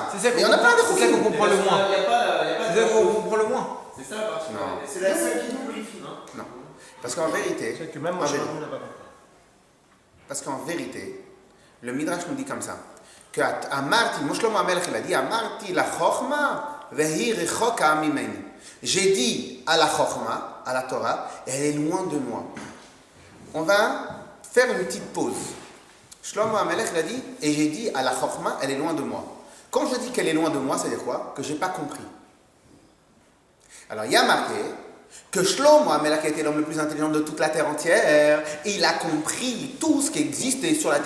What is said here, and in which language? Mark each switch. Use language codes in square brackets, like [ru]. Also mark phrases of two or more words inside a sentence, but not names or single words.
[fr] C'est ça Et on a plein de c'est ça qu'on choukim. comprend le moins. Il n'y a pas. C'est ça qu'on comprend le moins. C'est ça la partie. Non. C'est la seule qui nous briefe. Non. Parce qu'en vérité, C'est que même moi, je ne l'ai pas compris. parce qu'en vérité, le Midrash nous dit comme ça, que Amarti, Shlomo HaMelech il a dit, [he] אמרתי לחכמה, והיא רחוקה ממני. [fr] J'ai dit à la Chochma, à la Torah, et elle est loin de moi. On va faire une petite pause. Shlomo HaMelech il a dit, et j'ai dit à la Chochma, elle est loin de moi. Quand je dis qu'elle est loin de moi, ça veut dire quoi? Que je n'ai pas compris. Alors il y a marqué que Shlomo HaMelech était l'homme le plus intelligent de toute la terre entière, et il a compris tout ce qui existait sur la terre.